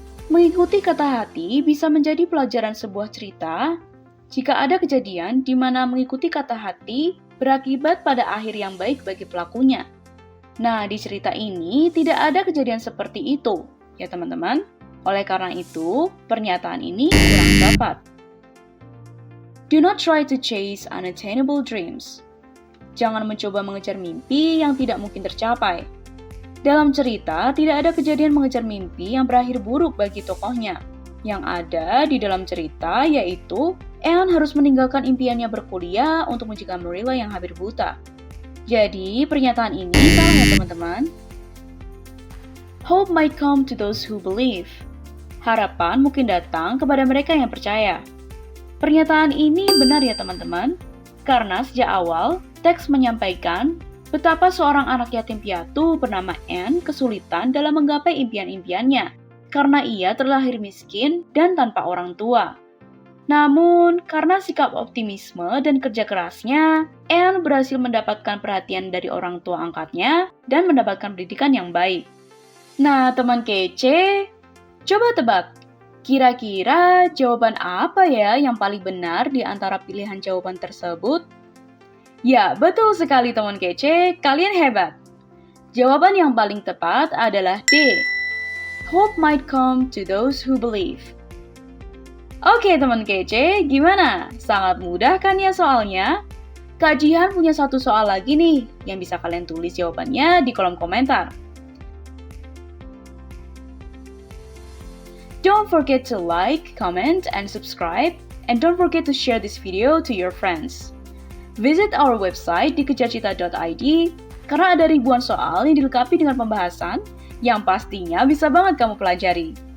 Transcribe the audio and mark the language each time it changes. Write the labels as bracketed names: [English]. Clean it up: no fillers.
[Indonesian] Mengikuti kata hati bisa menjadi pelajaran sebuah cerita jika ada kejadian di mana mengikuti kata hati berakibat pada akhir yang baik bagi pelakunya. Nah, di cerita ini tidak ada kejadian seperti itu, ya teman-teman. Oleh karena itu, pernyataan ini kurang tepat. [English] Do not try to chase unattainable dreams. [Indonesian] Jangan mencoba mengejar mimpi yang tidak mungkin tercapai. Dalam cerita, tidak ada kejadian mengejar mimpi yang berakhir buruk bagi tokohnya. Yang ada di dalam cerita yaitu Anne harus meninggalkan impiannya berkuliah untuk mencegah Marilla yang hampir buta. Jadi, pernyataan ini salah ya teman-teman. [English] Hope might come to those who believe. [Indonesian] Harapan mungkin datang kepada mereka yang percaya. Pernyataan ini benar ya teman-teman, karena sejak awal teks menyampaikan betapa seorang anak yatim piatu bernama Anne kesulitan dalam menggapai impian-impiannya karena ia terlahir miskin dan tanpa orang tua. Namun, karena sikap optimisme dan kerja kerasnya, Anne berhasil mendapatkan perhatian dari orang tua angkatnya dan mendapatkan pendidikan yang baik. Nah, teman kece, coba tebak, kira-kira jawaban apa ya yang paling benar di antara pilihan jawaban tersebut? Ya, betul sekali teman kece, kalian hebat. Jawaban yang paling tepat adalah D. [English] Hope might come to those who believe. [Indonesian] Oke teman kece, gimana? Sangat mudah kan ya soalnya? Kak Jihan punya satu soal lagi nih, yang bisa kalian tulis jawabannya di kolom komentar. [English] Don't forget to like, comment, and subscribe, and don't forget to share this video to your friends. Visit our website [Indonesian] di kejarcita.id karena ada ribuan soal yang dilengkapi dengan pembahasan yang pastinya bisa banget kamu pelajari.